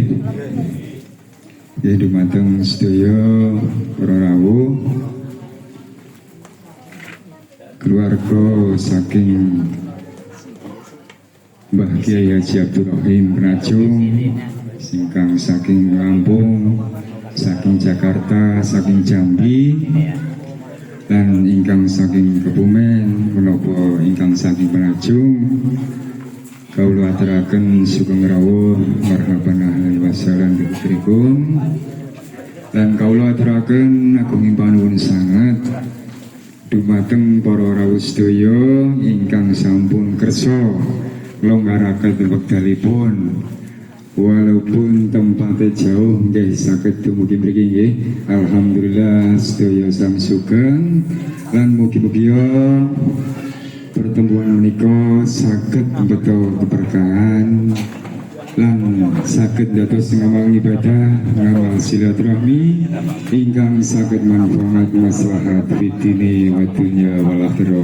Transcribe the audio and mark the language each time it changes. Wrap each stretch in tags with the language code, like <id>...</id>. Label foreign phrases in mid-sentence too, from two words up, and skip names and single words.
<jv>Ya dumateng sedaya para rawuh keluarga saking Mbah Kiai Haji Abdul Rahim Penajung singkang saking Lampung, saking Jakarta, saking Jambi, dan ingkang saking Kebumen menapa ingkang saking Penajung. Kaula aturaken sugeng rawuh</jv> <ar>مرحبا أهلا وسهلا بكم.</ar> <jv>Lan kaula aturaken agunging panuwun sanget dumateng para rawuh sedaya ingkang sampun kersa nglonggaraken wekdalipun.</jv> <id>Walaupun tempatnya jauh</id> <jv>nggih saged dumugi mriki nggih. Alhamdulillah sedaya sami sugeng lan mugi-mugi pertemuan menika saged beto keberkahan lan saged dados ngamal ibadah, ngamal silaturahmi ingkang saged manfaat maslahat</jv> <ar>في الدين والدنيا والآخرة.</ar>